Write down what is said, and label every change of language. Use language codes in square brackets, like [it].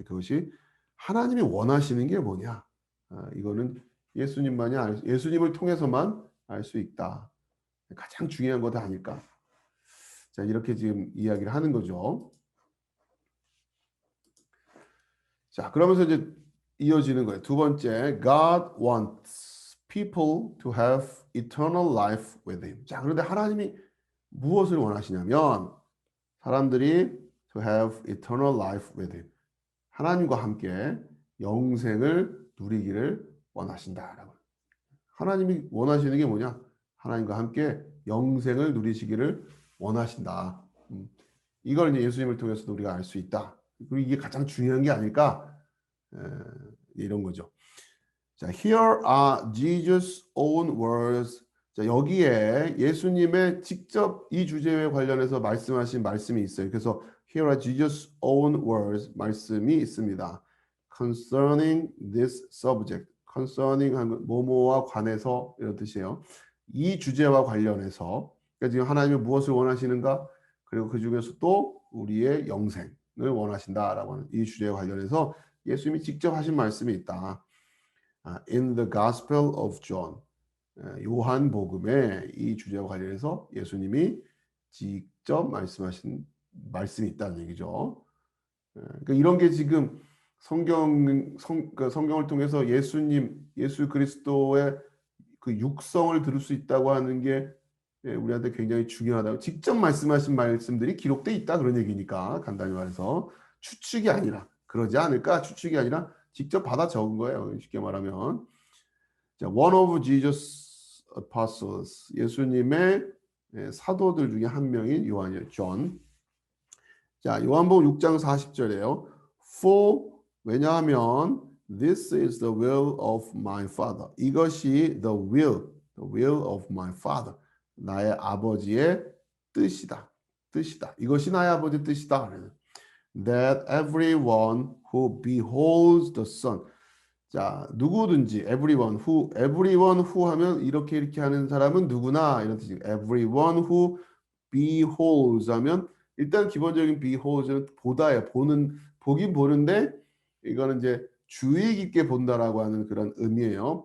[ko] 그것이 하나님이 원하시는 게 뭐냐? 이거는 예수님을 통해서만 알 수 있다. 가장 중요한 것도 아닐까? 자, 이렇게 지금 이야기를 하는 거죠. 자, 그러면서 이제 이어지는 거예요. 두 번째, [en] God wants people to have eternal life with Him. [ko] 자, 그런데 하나님이 무엇을 원하시냐면 사람들이 [en] to have eternal life with Him. [ko] 하나님과 함께 영생을 누리기를 원하신다라고. 하나님이 원하시는 게 뭐냐? 하나님과 함께 영생을 누리시기를 원하신다. 이걸 이제 예수님을 통해서도 우리가 알 수 있다. 그리고 이게 가장 중요한 게 아닐까? 이런 거죠. [en] 자, here are Jesus' own words. [ko] 자, 여기에 예수님의 직접 이 주제에 관련해서 말씀하신 말씀이 있어요. 그래서 [en] here are Jesus' own words [ko] 말씀이 있습니다. [en] concerning this subject. [ko] concerning 하면 뭐뭐와 관해서 이런 뜻이에요. 이 주제와 관련해서 그러니까 지금 하나님이 무엇을 원하시는가? 그리고 그 중에서 또 우리의 영생을 원하신다라고 하는 이 주제에 관련해서 예수님이 직접 하신 말씀이 있다. [en] In the Gospel of John, [ko] 요한복음에 이 주제와 관련해서 예수님이 직접 말씀하신 말씀이 있다는 얘기죠. 그러니까 이런 게 지금 성경을 통해서 예수 그리스도의 그 육성을 들을 수 있다고 하는 게 우리한테 굉장히 중요하다고. 직접 말씀하신 말씀들이 기록돼 있다 그런 얘기니까 간단히 말해서 추측이 아니라 그러지 않을까 추측이 아니라 직접 받아 적은 거예요. 쉽게 말하면 자, [en] one of Jesus apostles [ko] 예수님의 사도들 중에 한 명인 요한이에요. 존. 자, 요한복음 6장 40절이에요. [en] For [ko] 왜냐하면 [en] this is the will of my father. [ko] 이것이 [en] the will of my father. [ko] 나의 아버지의 뜻이다. 이것이 나의 아버지의 뜻이다. [en] That everyone who beholds the Son. [ko] 자, 누구든지 [en] everyone who [ko] 하면 이렇게 하는 사람은 누구나 이런 뜻이에요. [en] Everyone who beholds [ko] 하면 일단 기본적인 beholds는 보다예요. 보긴 보는데 이거는 이제 주의 깊게 본다라고 하는 그런 의미예요.